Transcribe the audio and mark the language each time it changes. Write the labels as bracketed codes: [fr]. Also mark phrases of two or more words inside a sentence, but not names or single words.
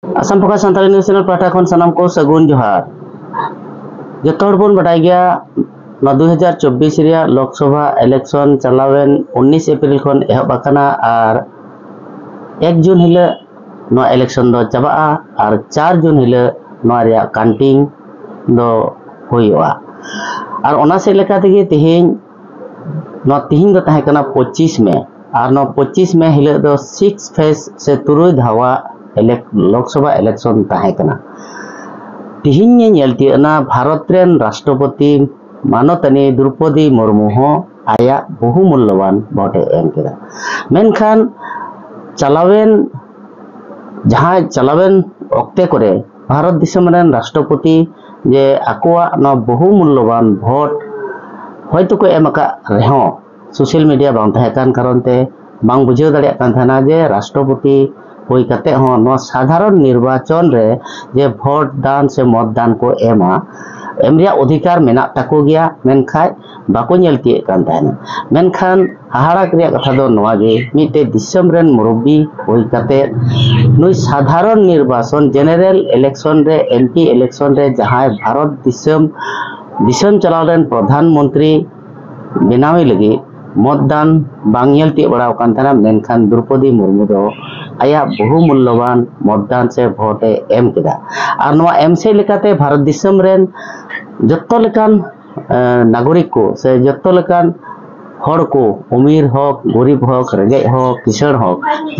[sat] आसाम फोकस सानताली न्यूज चैनल पाठा खन सानाम को सगुन जोहार जतो हर बन बाडाय गया 2024 रिया लोकसभा इलेक्शन चलावेन 19 अप्रैल खन एहब आकाना और 1 जून हिले नो इलेक्शन दो चाबा और 4 जून हिले नो रिया काउंटिंग दो होइवा और ओना से लेका तेगे तिहिन नो तिहिन दो ताहे कना 25 में और नो 25 में हिले दो 6 फेज से तुरुई धावा लोकसभा इलेक्शन ताहे कना तिहिन नेलती ना भारत रेन राष्ट्रपति मानतनी द्रौपदी मुर्मू हो आया बहुमूल्यवान भोटे एम केदा मेनखान चलावेन जहां चलावेन ओक्ते करे भारत दिसम रेन राष्ट्रपति जे आकोआ ना बहुमूल्यवान भोट होयतो को एमका रेहो सोशल मीडिया बांग ताहे कान कारणते बांग बुझाव दाड़िया कान थाना जे राष्ट्रपति होई कते हो नो साधारण निर्वाचन रे जे भोट दान से मतदान को एमरिया अधिकार मेना ताको गया मेनखाय बाको नेलती कान थाना मेनखान हाहाड़ा क्रिया कथा दो नोआ गे मिटे दिसम रेन मुरब्बी होई कते नुई साधारण निर्वाचन [en] general election [sat] रे [en] MP election [sat] रे जहां भारत दिसम चलाव रेन प्रधानमंत्री बेनावी लगी मतदान बांग नेलती बड़ाव कान थाना मेनखान द्रौपदी मुर्मू दो आया बहुमूल्यवान मतदान से भोटे एम केदा और नोआ एम से लेकाते भारत दिसम रेन जत्तो लेकान नागरिक को से जत्तो लेकान हर को अमीर हक गरीब हक रेगे हक किसान हक जे